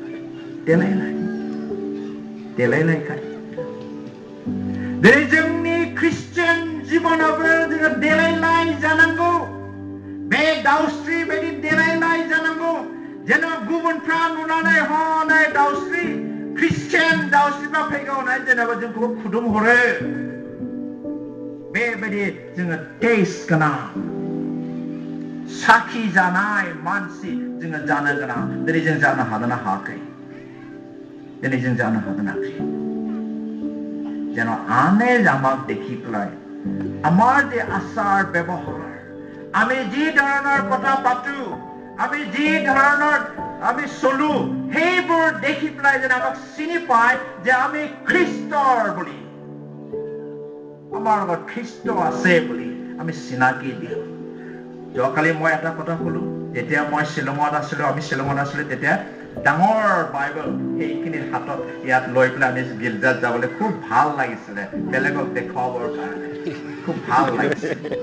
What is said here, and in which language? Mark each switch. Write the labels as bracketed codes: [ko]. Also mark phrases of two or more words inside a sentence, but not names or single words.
[brx] देलायलायखाय दिनै जोंनि ख्रिस्टियान जिबनावबो जोङो देलायलाय जानांगौ बे दाउस्रि बायदि देलायलाय जानांगौ जेन गुबुनफ्रा नुनानै हनै दाउस्रि ख्रिस्टियान दाउस्रिफ्रा फैगौ होननानै जेनेबा जोंखौ खुदुम हरो बेबायदि जोङो टेस्ट गोनां साखि जानाय मानसि जोङो जानो गोनां दिनै जों जानो हादोंना हायाखै दिनै जों जानो हादोंनाखै [as] যেন আনে আমাক দেখি পেলাই আমাৰ যে আচাৰ ব্যৱহাৰ আমি যি ধৰণৰ কথা পাতো আমি যি ধৰণৰ আমি চলো সেইবোৰ দেখি পেলাই যেন আমাক চিনি পায় যে আমি খ্ৰীষ্টৰ বুলি আমাৰ লগত খ্ৰীষ্ট আছে বুলি আমি চিনাকি দিওঁ যোৱাকালি মই এটা কথা ক'লো যেতিয়া মই শিলঙত আছিলো আমি শিলঙত আছিলো তেতিয়া ডাঙৰ বাইবেল সেইখিনিৰ হাতত ইয়াত লৈ পেলাই আমি গিৰ্জাত যাবলৈ খুব ভাল লাগিছিলে বেলেগক দেখুৱাবৰ কাৰণে খুব ভাল লাগিছিল